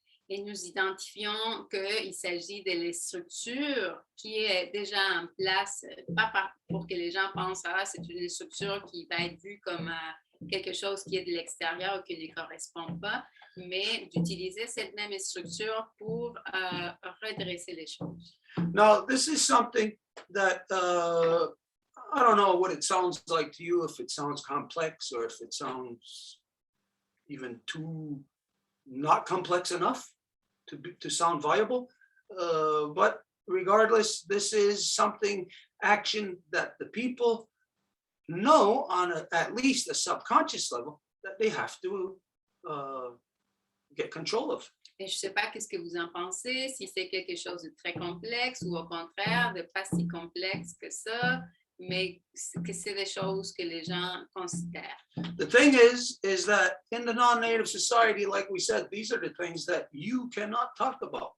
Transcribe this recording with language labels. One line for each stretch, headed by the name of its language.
French: et nous identifions qu'il s'agit de la structure qui est déjà en place, pas pour que les gens pensent c'est une structure qui va être vue comme quelque chose qui est de l'extérieur ou qui ne correspond pas, mais d'utiliser cette même structure pour redresser les choses.
English: Now, this is something that I don't know what it sounds like to you, if it sounds complex or if it sounds even too not complex enough to sound viable. But regardless, this is something, action that the people know on at least a subconscious level that they have to get control of.
French: Et je ne sais pas qu'est-ce que vous en pensez, si c'est quelque chose de très complexe ou au contraire de pas si complexe que ça, mais que c'est des choses que les gens considèrent.
English: The thing is that in the non-native society, like we said, these are the things that you cannot talk about.